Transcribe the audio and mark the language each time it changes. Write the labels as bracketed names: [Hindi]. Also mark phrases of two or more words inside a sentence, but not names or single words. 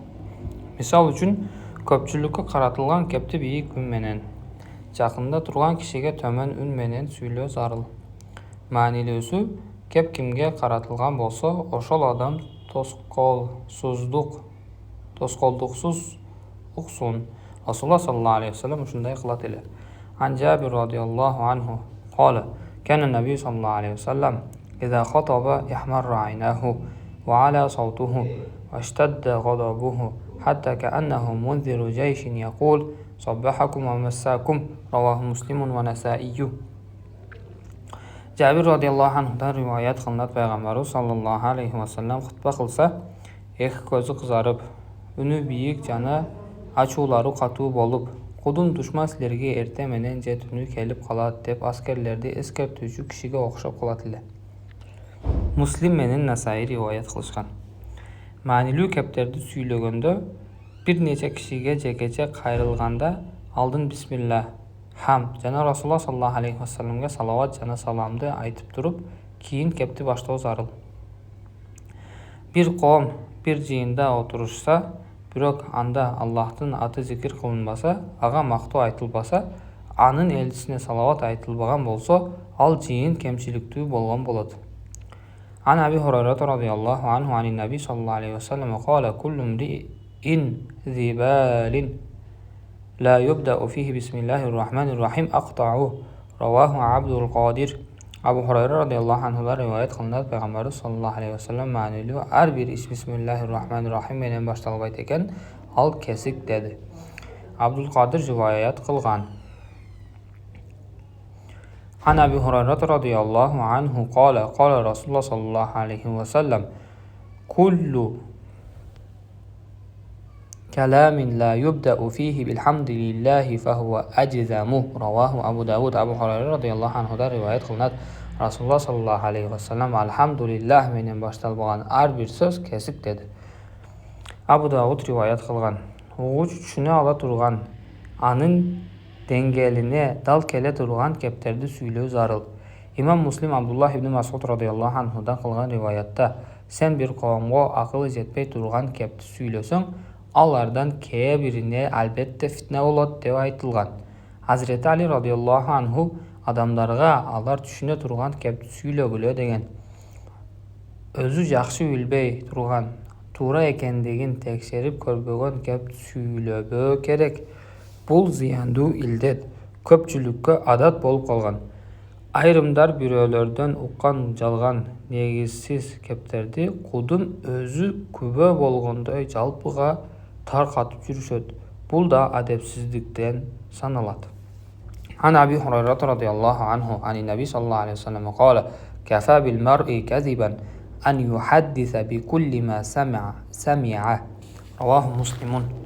[Kyrgyz] Мисал үчүн, көпчүлүккө каратылган кепти бийик үн менен, жакында турган кишиге төмөн үн менен сүйлөө зарыл. Маанилүүсү, кеп кимге каратылган болсо, ошол адам тоскоолдуксуз уксун. [Arabic] رسول الله صلى الله عليه وسلم [Kyrgyz] ушундай кылат эле. [Arabic] عن جابر رضي الله عنه قال كان النبي صلى الله عليه وسلم إذا خطب يحمر عيناه وعلى صوته واشتد غضبه حتى كأنه منذر جيش يقول صبحكم ومساكم رواه مسلم ونسائي. [Kyrgyz] Жабир [Arabic] رضي الله عنه [Kyrgyz] риваят кылынат, пайгамбарыбыз [Arabic] صلى الله عليه وسلم [Kyrgyz] хутба кылса, эки көзү кызарып, үнү бийик жана ачуулары катуу болуп, кудум душман силерге эрте менен же түнү келип калат деп аскерлерди эскертүүчү кишиге окшоп калат эле. Муслим менен Насаи риваят кылышкан. Маанилүү кептерди сүйлөгөндө бир нече кишиге жекече кайрылганда алдын бисмилла, хам жана [Arabic] رسول الله صلى الله عليه وسلم [Kyrgyz] салават жана саламды айтып туруп, кийин кепти баштоо зарыл. Бир коом бир жыйында отурушса, бирок анда Аллахтын аты зикир кылынбаса, ага мактоо айтылбаса, анын элчисине салават айтылбаган болсо, ал жыйын кемчиликтүү болгон болот. [Arabic] عن أبي هريرة رضي الله عنه عن النبي صلى الله عليه وسلم قال كل امرئ ذي بال لا يبدأ فيه بسم الله الرحمن الرحيم أقطعه رواه عبد القادر. [Kyrgyz] Абу Хурайра [Arabic] رضي الله عنه [Kyrgyz] риваят кылынат, пайгамбарыбыз [Arabic] صلى الله عليه وسلم [Kyrgyz] маанилүү ар бир иш [Arabic] بسم الله الرحمن الرحيم [Kyrgyz] менен башталбайт экен, ал кесик деди. Абдул Кадир риваят кылган. [Arabic] عن أبي هريرة رضي الله عنه قال قال رسول الله صلى الله عليه وسلم كل كلام لا يبدأ فيه بالحمد لله فهو أجزم رواه أبو داود. [Kyrgyz] Абу Хурайра [Arabic] رضي الله عنه [Kyrgyz] риваят кылынат, [Arabic] رسول الله صلى الله عليه وسلم [Kyrgyz] алхамдулиллах менен башталбаган ар бир сөз кесик деди. Абу Дауд риваят кылган. Угуучу түшүнө ала турган, анын деңгээлине дал келе турган кептерди сүйлөө зарыл. Имам Муслим Абдуллах ибн Масуд [Arabic] رضي الله عنه [Kyrgyz] кылган риваятта, сен бир коомго акылы жетпей турган кепти сүйлөсөң, алардан кээ бирине албетте фитне болот деп айтылган. Hazreti Ali [Arabic] رضي الله عنه [Kyrgyz] адамдарга алар түшүнө турган кепти сүйлөгүлө деген. Өзү жакшы билбей турган, туура экендигин текшерип көрбөгөн кепти сүйлөбөө керек. Бул зыяндуу илдет көпчүлүккө адат болуп калган. Айрымдар бирөөлөрдөн уккан жалган негизсиз кептерди кудун өзү күбө болгондой жалпыга таркатып жүрүшөт. Бул да адепсиздиктен саналат. [Arabic] عن أبي هريرة رضي الله عنه عن النبي صلى الله عليه وسلم قال كفى بالمرء كذبا أن يحدث بكل ما سمع رواه مسلم.